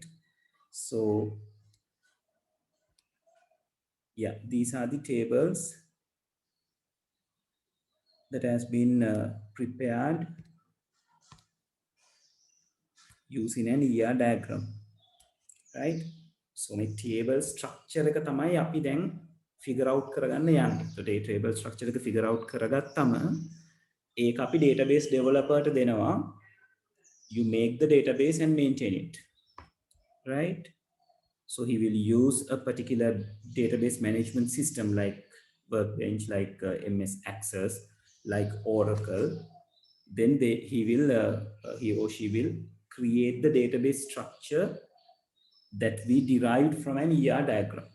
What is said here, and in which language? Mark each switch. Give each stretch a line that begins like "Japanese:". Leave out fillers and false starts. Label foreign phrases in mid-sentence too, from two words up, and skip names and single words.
English: So yeah, these are the tables that has been prepared using an ER diagram. Right? So my table structure
Sinhala: එක තමයි අපි දැන්
English: figure out
Sinhala: කරගන්න යන්නේ.
English: So table structure එක figure out
Sinhala: කරගත්තම ඒක අපි
English: database developer
Sinhala: ට දෙනවා.
English: You make the database and maintain it. Right? So he will use a particular database management system like Workbench, like MS Access, like Oracle. Then he or she will create the database structure that we derived from an ER diagram.